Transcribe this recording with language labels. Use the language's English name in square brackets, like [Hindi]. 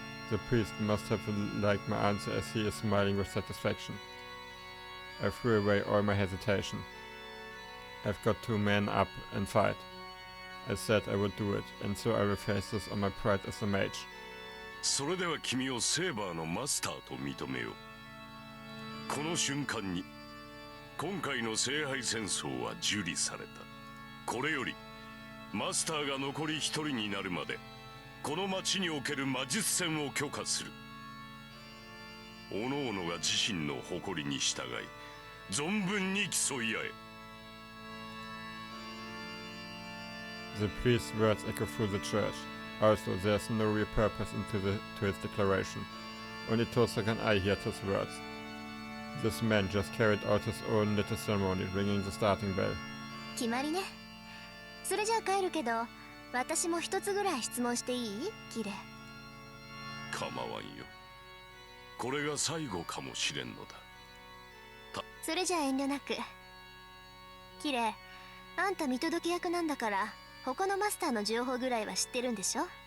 [English] The priest must have liked my answer as he is smiling with satisfaction. I threw away all my hesitation. I've got to man up and fight. I said I would do it, and so I will face this on my pride as a mage. [Japanese] それでは君をセーバーのマスターと認めよう。この瞬間に今回の聖杯戦争は受理された。これよりマスターが残り一人になるまでこの町における魔術戦を許可する。各々が自身の誇りに従い存分に競い合え。 [English] The priest's words echo through the church. Also, there's no real purpose to his declaration. Only Tosa and I heard his words. This man just carried out his own little ceremony, ringing the starting bell. [Japanese] 決まりね。それじゃあ帰るけど、私も一つぐらい質問していい？キレ。構わんよ。これが最後かもしれんのだ。それじゃあ遠慮なく。キレ、あんた見届け役なんだから。他のマスターの情報ぐらいは知ってるんでしょ。